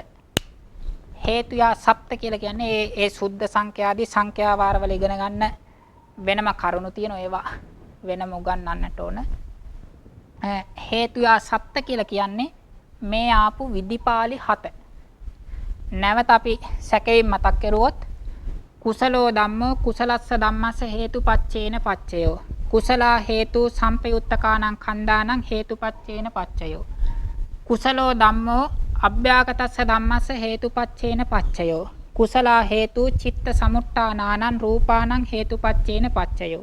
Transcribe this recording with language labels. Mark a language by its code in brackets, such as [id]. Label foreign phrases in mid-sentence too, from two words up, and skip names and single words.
[si] හේතුයා සත්ත්‍ය කියලා කියන්නේ ඒ සුද්ධ සංඛ්‍යාදී සංඛ්‍යා වාරවල ඉගෙන ගන්න වෙනම කරුණු තියෙනවා. ඒවා වෙනම උගන්වන්නට ඕන. හේතුයා සත්ත්‍ය කියලා කියන්නේ මේ ආපු විදිපාලි 7. නැවත අපි සැකෙමින් මතක් කරුවොත් [pi] කුසලෝ ධම්මෝ කුසලස්ස ධම්මස්ස හේතුපච්චේන පච්චයෝ. කුසලා හේතු සම්පයුත්තකානං කණ්ඩානං හේතුපච්චේන පච්චයෝ. කුසලෝ ධම්මෝ අභ්‍යාගතස්ස ධම්මස්ස හේතුපච්චේන පච්චයෝ. කුසලා හේතු චිත්ත සමුට්ඨානානං රූපානං හේතුපච්චේන පච්චයෝ.